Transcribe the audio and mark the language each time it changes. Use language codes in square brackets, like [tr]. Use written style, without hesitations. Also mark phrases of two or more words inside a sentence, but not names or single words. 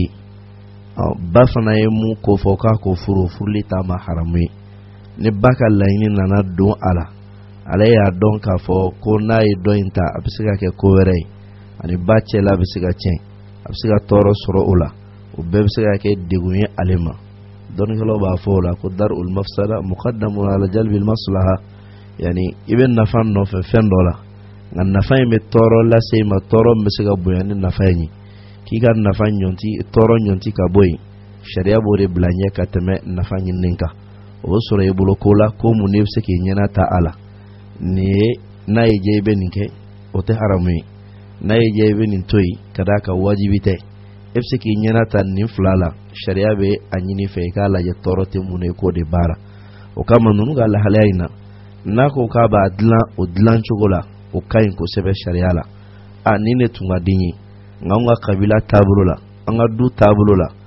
[bm] ye ba fana ye mun ko fɔ k'a ko furuli t'a ma haramu ye ni ba ka laɲini nana don a la ale y'a dɔn k'a fɔ ko n'a ye dɔ in ta a bɛ se ka kɛ ko wɛrɛ ye ani ba cɛla bɛ se ka tiɲɛ a bɛ se ka tɔɔrɔ sɔrɔ o la o bɛɛ bɛ se ka kɛ degun ye ale ma dɔnnikɛlaw b'a fɔ o la ko [ar] درء المفسدة مقدم على جلب المصلحة [bm] yani i bɛ nafa nɔfɛ fɛn dɔ la nka nafa in bɛ tɔɔrɔ lase i ma tɔɔrɔ min bɛ se ka bonya ni nafa in ye k'i ka nafa tɔɔrɔ ɲɔnti ka bɔ yen sariya b'o de bila ɲɛ ka tɛmɛ nafa ɲinini kan o bɛ sɔrɔ i bolo ko la ko mun de bɛ se k'i ɲɛna ta a la nin ye n'a ye diya i bɛ nin kɛ o tɛ haramu ye n'a ye diya i bɛ nin to yen ka d'a kan wajibi tɛ e bɛ se k'i ɲɛna ta nin fila la sariya bɛ a ɲini fɛ i k'a lajɛ tɔɔrɔ tɛ mun ye k'o de baara o kama ninnu ka lahalaya in na n'a ko k'a b'a dilan o dilan cogo la o ka ɲi kosɛbɛ sariya la nin de tun ka di n ye nka an ka kabila taabolo la an ka du taabolo la